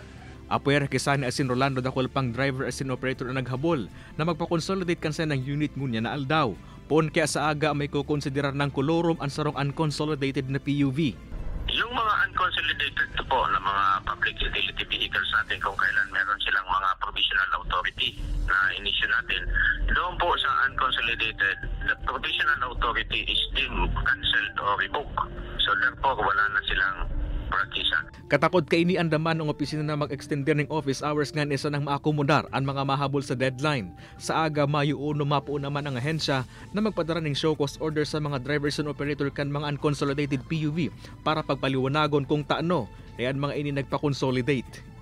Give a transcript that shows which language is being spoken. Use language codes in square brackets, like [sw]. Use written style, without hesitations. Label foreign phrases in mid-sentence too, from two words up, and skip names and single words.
[bik] Apuer kisani asin Rolando dakol pang driver asin operator na naghabol na magpa-consolidate kan sa ng unit ngunya na aldaw. Poon kaya sa aga may kukonsiderar ng kolorum ang sarong unconsolidated na PUV. [tl] Yung mga unconsolidated po na mga [en] public utility vehicles [tl] natin kung kailan meron silang mga provisional authority na inisyu natin, doon po sa unconsolidated, [en] the provisional authority is deemed cancelled or revoked. So therefore, [tl] wala na silang practice. [bik] Katakot kay ini andaman ng opisina na mag-extender ng [en] office hours [bik] nga isa nang maakomodar ang mga mahabol sa deadline. Sa aga, Mayo 1, mapuo naman ang ahensya na magpadara ng [en] show cause order [bik] sa mga [en] drivers and operator [bik] kan mga unconsolidated PUV para pagpaliwanagon kung taano ayan mga ini nagpa-consolidate.